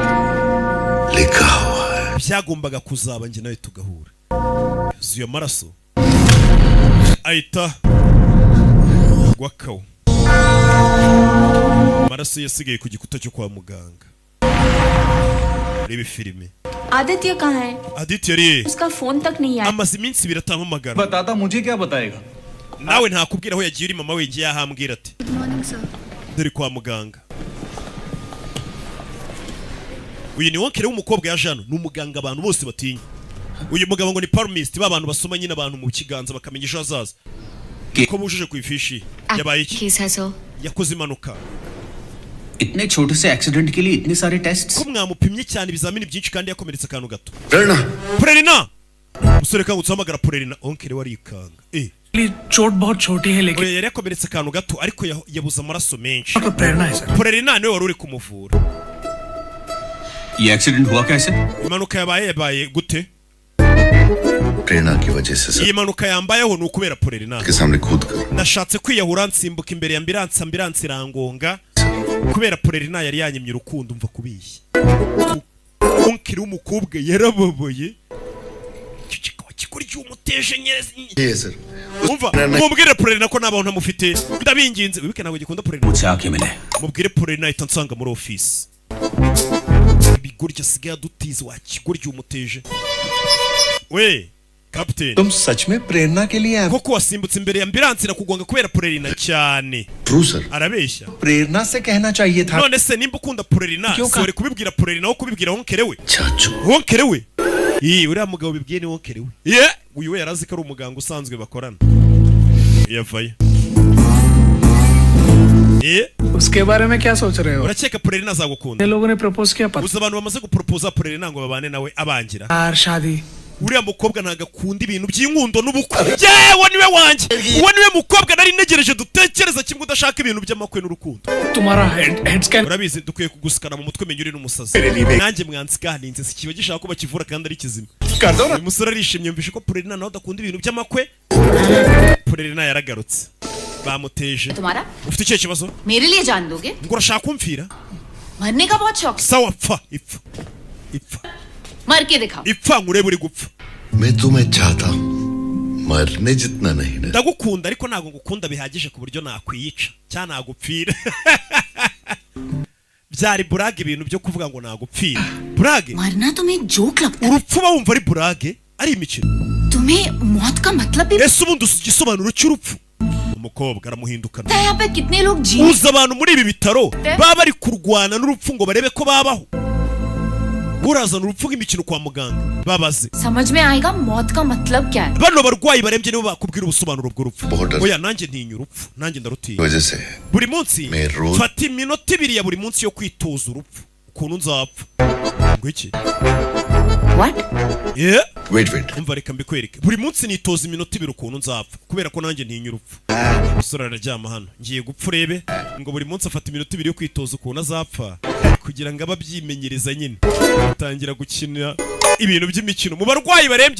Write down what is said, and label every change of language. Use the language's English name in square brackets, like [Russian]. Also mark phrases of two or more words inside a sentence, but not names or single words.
[Kinyarwanda] likawa byagombaga kuzaba nge nawe tugahura zuye amaraso ahita gwakawo amaraso yasigaye ku gikuta cyo kwa muganga rebe filime [Hindi] आदित्य कहाँ है? [Kinyarwanda] Aditya ari [Hindi] उसका फोन तक नहीं आया। [Kinyarwanda] amaze iminsi biratamamagara [Hindi] बताता मुझे क्या बताएगा [Kinyarwanda] nawe ntakubwira aho yagiye uri mama we ngiye ahambwira ati [English] Good morning sir. [Kinyarwanda] dore kwa muganga uyu ni wonkere w'umukobwa ya Jano ni umuganga abantu bose batinya uyu mugabo ngo ni palmist babantu basoma nyine abantu mu kiganza bakamenya ejo hazaza ko bujuje ku ifishi yabaye iki [Hindi] केस है सर। [Kinyarwanda] yakoze impanuka [Hindi] इतने छोटे से एक्सीडेंट के लिए इतने सारे टेस्ट [Kinyarwanda] ko mwamupimye cyane ibizamini byinshi kandi yakomeretse akantu gato Prerna Prerna musore kanga utsamagara Prerna onkere warikanga [Hindi] चोट बहुत छोटी है लेकिन [Kinyarwanda] yari yakomeretse akantu gato ariko yabuze amaraso menshi [Hindi] तो प्रेरणा है सर। [Kinyarwanda] Prerna niwe wari uri kumuvura [Hindi] ये एक्सीडेंट हुआ कैसे [Kinyarwanda] impanuka yabaye gute [Hindi] प्रेरणा की वजह से [Kinyarwanda] iyi mpanuka yambayeho ni ukubera Prerna [Hindi] सबके सामने खुद कर [Kinyarwanda] nashatse kwiyahura nsimbuka imbere ya ambiranse irangonga kubera Prerna yari yanyimye urukundo umva kubishya onkiri w'umukobwa yarababaye kikuri cy'umuteje nyerezi [Hindi] ये सर [Kinyarwanda] umva mubwire Prerna ko nabaho ntamufite ndabinginze wibike ntabwo gikunda Prerna [Hindi] मुझसे आके मिले [Kinyarwanda] mubwire Prerna ahita nsanga muri office ibigoryi asigaye adutiza wakigoryi umuteje we Captain [Hindi] तुम सच में प्रेरणा के लिए [Kinyarwanda] koko wasimbutse imbere ya ambiranse irakugonga kubera Prerna cyane [English] true sir [Kinyarwanda] arabeshya [Hindi] प्रेरणा से कहना चाहिए था [Kinyarwanda] none se nimba ukunda Prerna sore kubibwira Prerna aho kubibwira wonkere we [Hindi] चाचू [Kinyarwanda] wonkere we uriya mugabo bibwiye ni wonkere we uyu we yarazi ko ari umuganga usanzwe bakorana yavaye [Hindi] उसके बारे में क्या सोच रहे हो? [Kinyarwanda] urakeka Prerna azagukunda [Hindi] ये लोगों ने प्रपोज किया पता [Kinyarwanda] uzi abantu bamaze guporopoza Prerna ngo babane nawe abangira [Hindi] यार शादी [Kinyarwanda] uriya mukobwa ntago akunda ibintu by'inkundo n'ubukwe yewe niwe wanjye uwo niwe mukobwa nari ntegereje dutekereza kimwe udashaka ibintu by'amakwe n'urukundo [Hindi] तुम्हारा [English] head scan [Kinyarwanda] urabizi dukwiye kugusikana mu mutwe menya uri n'umusazi nanjye mwansiganinze si kiba gishaka ko bakivura kandi ari kizima uyu musore arishimye yumvishe ko Prerna nawe adakunda ibintu by'amakwe Prerna yaragarutse bamuteje [Hindi] तुम्हारा [Kinyarwanda] ufite icyo kibazo [Hindi] मेरे लिए जान दोगे? [Kinyarwanda] ngo urashaka kumfira [Hindi] मरने का बहुत शौक है। [Kinyarwanda] sawa pfa ipfa [Hindi] मर के दिखाओ। [Kinyarwanda] ipfa nkurebe uri gupfa [Hindi] मैं तुम्हें चाहता हूँ मरने जितना नहीं ना [Kinyarwanda] ndagukunda ariko ntabwo ngukunda bihagije ku buryo nakwiyica cyangwa nagupfira byari burage ibintu byo kuvuga ngo nagupfira burage [Hindi] मरना तुम्हें जोक लगता है? [Kinyarwanda] urupfu uba wumva ari burage ari imikino [Hindi] तुम्हें मौत का मतलब भी [Kinyarwanda] ese ubundi uzi igisobanuro cy'urupfu umukobwa aramuhindukana [Hindi] पता है यहाँ पे कितने लोग जी [Kinyarwanda] uzi abantu muri ibi bitaro baba bari kurwana n'urupfu ngo barebe ko babaho urazana urupfu nk'imikino kwa muganga babaze [Hindi] समझ में आएगा मौत का मतलब क्या है? [Kinyarwanda] bano barwayi barembye nibo bakubwira ubusobanuro bw'urupfu Border. oya nanjye ntinya urupfu nanjye ndarutinya [Hindi] वजह से [Kinyarwanda] buri munsi Mero. fata iminota ibiri ya buri munsi yo kwitoza urupfu ukuntu nzapfa ngo iki [English] What? वेट [Kinyarwanda] umva reka mbikwereke buri munsi nitoza iminota ibiri ukuntu nzapfa kubera ko nanjye ntinya urupfu umusore araryama hano ngiye gupfa urebe ngo buri munsi afata iminota ibiri yo kwitoza ukuntu azapfa kugira ngo abe abyimenyereza nyine atangira gukina ibintu by'imikino mu barwayi barembye.